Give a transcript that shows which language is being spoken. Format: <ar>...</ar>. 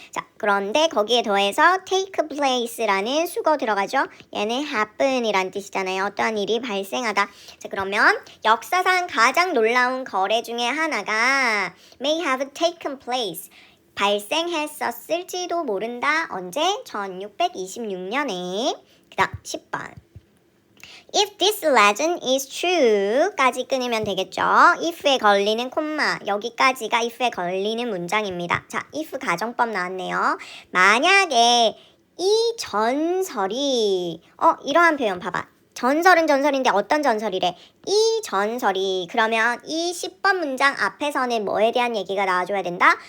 <ko>자, 그런데 거기에 더해서 take place 라는 수거 들어가죠. 얘는 happen이란 뜻이잖아요. 어떠한 일이 발생하다. 자, 그러면 역사상 가장 놀라운 거래 중에 하나가 may have taken place. 발생했었을지도 모른다. 언제? 1626년에. 그 다음 10번.</ko> <en>If this legend is true 까지 끊으면 되겠죠.</en> <ko>if에 걸리는 콤마, 여기까지가 if에 걸리는 문장입니다. 자, if 가정법 나왔네요. 만약에 이 전설이 이러한 표현 봐봐. 전설은 전설인데 어떤 전설이래? 이 전설이. 그러면 이 10번 문장 앞에서는 뭐에 대한 얘기가 나와줘야 된다?</ko>